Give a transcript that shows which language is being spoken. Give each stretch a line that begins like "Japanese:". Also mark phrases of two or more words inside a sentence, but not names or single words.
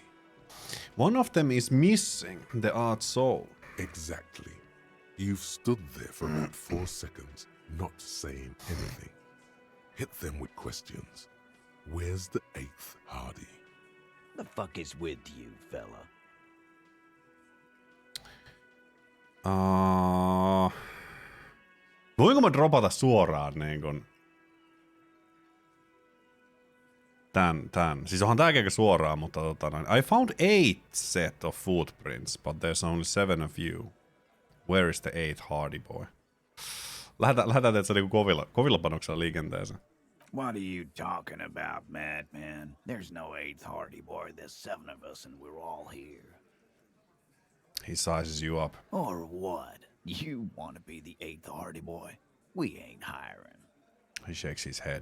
English: One of them is missing, the art soul. Exactly. You've stood there for about 4 seconds, not saying anything. Hit them with questions. Where's the 8th Hardie? The fuck is with you, fella?
Finnish: Voinko mä dropata suoraan niin kun tän? Siis onhan tää aika suoraan, mutta
English: I found 8 set of footprints, but there's only 7 of you. Where is the 8th Hardie boy?
Finnish: Lähdetään teet niinku kovilla panoksella liikenteeseen.
English: What are you talking about, madman? There's no 8th Hardie boy. There's 7 of us and we're all here. He sizes you up. Or what? You want to be the 8th Hardie boy? We ain't hiring. He shakes his head.